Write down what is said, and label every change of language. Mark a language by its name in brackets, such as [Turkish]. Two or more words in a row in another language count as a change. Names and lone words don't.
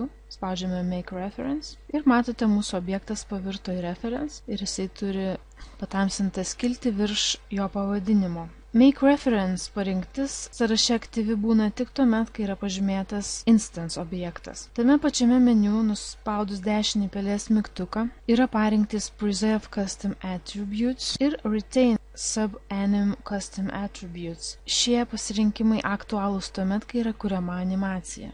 [Lithuanian] Spaudžiame [English] Make Reference [Lithuanian] ir matote, mūsų objektas pavirto į reference ir jisai turi patamsintą skiltį virš jo pavadinimo. [English] Make Reference [Lithuanian] parinktis sąraše aktyvi būna tik tuomet, kai yra pažymėtas instance objektas. Tame pačiame meniu, nuspaudus dešinį pelės mygtuką, yra parinktis [English] Preserve Custom Attributes [Lithuanian] ir [English] Retain Sub-Anim Custom Attributes. [Lithuanian] Šie pasirinkimai aktualūs tuomet, kai yra kuriama animacija.